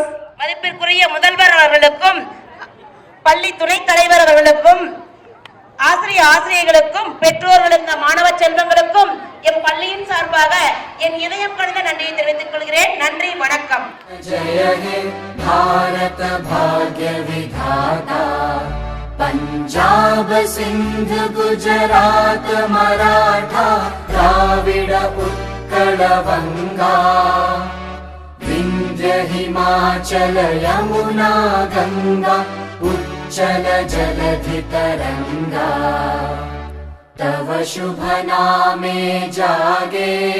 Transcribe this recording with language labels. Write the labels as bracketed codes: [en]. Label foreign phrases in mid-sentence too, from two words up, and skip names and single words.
[ta] மதிப்பிற்குரிய முதல்வர் அவர்களுக்கும் பள்ளி துணைத் தலைவர் அவர்களுக்கும் ஆசிரியர்களுக்கும் பெற்றோர்களுக்கும் மாணவ செல்வங்களுக்கும் என் பள்ளியின் சார்பாக என் இதயம் கலந்த நன்றியை தெரிவித்துக் கொள்கிறேன். நன்றி, வணக்கம். [bn] জয় হে ভারত ভাগ্য বিধাতা পঞ্জাব সিন্ধ গুজরাট মরাঠা দ্রাবিড় উৎকল বঙ্গ বিন্ধ্য হিমাচল যমুনা গঙ্গা উচ্ছল জলধি তরঙ্গ তব শুভ নামে জাগে